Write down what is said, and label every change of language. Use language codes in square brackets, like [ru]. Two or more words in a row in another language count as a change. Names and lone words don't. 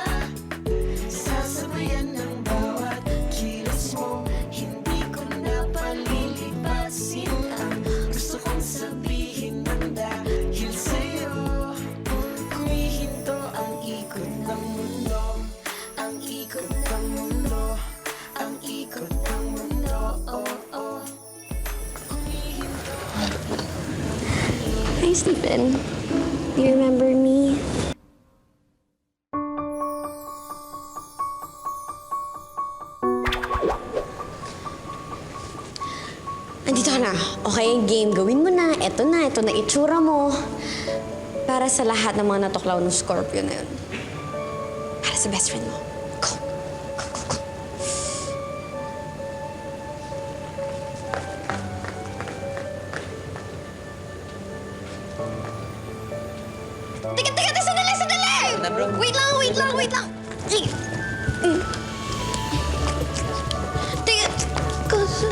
[tl] Sasabayan ng bawat kilos mo, hindi ko na palilipasin ang gusto kong sabihin ng dahil sa'yo. Humihinto ang ikot ng mundo, ang ikot ng mundo, ang ikot ng mundo, oh, oh. Humihinto. [en] Hi, Stephen. Do you remember me? [tl] Andito ka na. Okay, game. Gawin mo na. Ito na itsura mo. Para sa lahat ng mga natuklaw ng Scorpio na yun. Para sa [en] best friend [tl] mo. [en] Go. Go, go, go. [tl] Teka, sandali! Na, bro. Wait lang! Ay. Teka, kasi...